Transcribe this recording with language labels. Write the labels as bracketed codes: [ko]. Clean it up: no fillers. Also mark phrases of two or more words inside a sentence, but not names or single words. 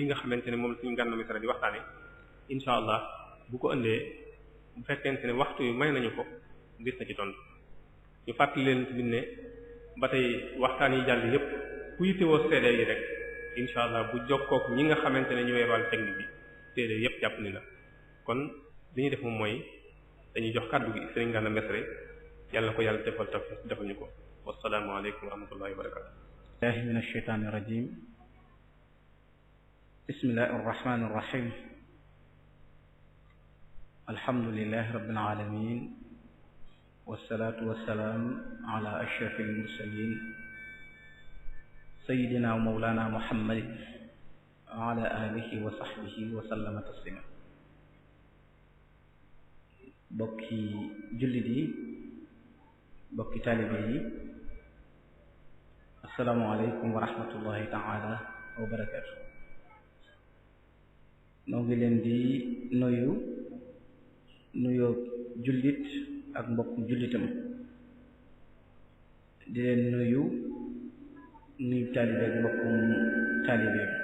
[wo] nga xamante ne moom suñu Gana Messere di waxtaane [ar] إن شاء الله [wo] bu ko ëndee bu fekkente ne waxtu wi may nañu ko gis na ci tontu ñu fàttali leen tamit ne ba tey waxtaan yi jàll yépp ku yittewoo CD yi rek [ar] إن شاء الله [wo] bu jokkook ñi nga xamante ne ñooy wàllu technique bi CD yépp jàpp ni la kon li ñuy def moom mooy dañuy jox kàddu gi Serigne Gana Messere yàlla ko yàlla defal ñu ko [ar] والسلام عليكم ورحمة الله وبركاته بالله من الشيطان الرجيم بسم الله الرحمن الرحيم الحمد لله رب العالمين والصلاة والسلام على أشرف المرسلين سيدنا ومولانا محمد وعلى آله وصحبه وسلم تسليما [wo] bokki jullit yi bokki taalibe yi [ar] السلام عليكم ورحمة الله تعالى وبركاته [wo] noo ngi leen di nuyoo jullit ak mbokku jullitam di leen nuyu taalibe ak mbokkum taalibe